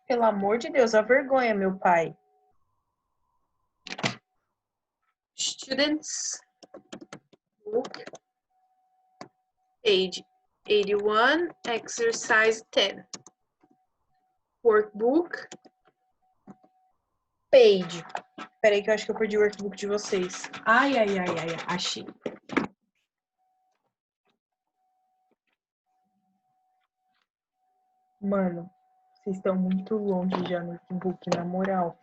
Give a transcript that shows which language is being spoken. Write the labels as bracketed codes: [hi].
[pt] Pelo amor de Deus, a vergonha, meu pai. [en] Students, book, page 81, exercise 10. Workbook, page. [pt] Peraí que eu acho que eu perdi o workbook de vocês. Ai, achei. Mano, vocês estão muito longe já no workbook, na moral.